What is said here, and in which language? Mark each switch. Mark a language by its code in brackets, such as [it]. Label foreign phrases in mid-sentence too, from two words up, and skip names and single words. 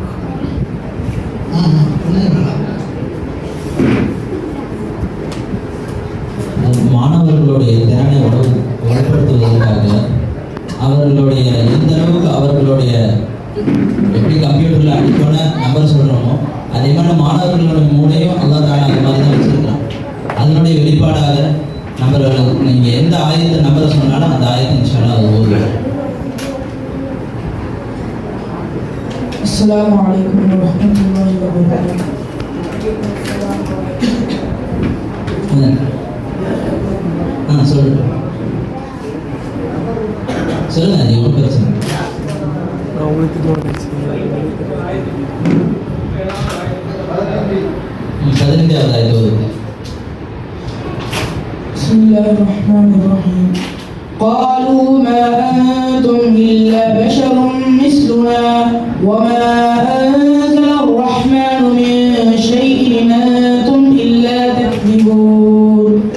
[ta] மாணவர்களுடைய திறனை வலுப்படுத்துவதற்காக அவர்களுடைய எந்த அளவுக்கு அவர்களுடைய எப்படி கம்ப்யூட்டரில் அடிக்கோன நம்பர் சொல்கிறோமோ அதே மாதிரி மாணவர்களோட மூளையும் [ar] الله تعالى [ta] அந்த மாதிரி தான் வச்சுருக்கலாம். அதனுடைய வெளிப்பாடாக நம்பர்கள் நீங்கள் எந்த ஆயத்தை நம்பரை சொன்னாலும் அந்த ஆயத்தை [ar] إن شاء الله [ta] அது ஓதுவோம். [ar] السلام عليكم ورحمة الله وبركاته. [ta] சொல்லுங்க அது ஒன்றும் பிரச்சனை. பதினைந்தாவது ஆயத்தை ஓதுங்க. [ar] بسم الله الرحمن الرحيم. قالوا ما أنتم إلا بشر مثلنا وما أنزل الرحمن من شيء إن أنتم إلا تكذبون.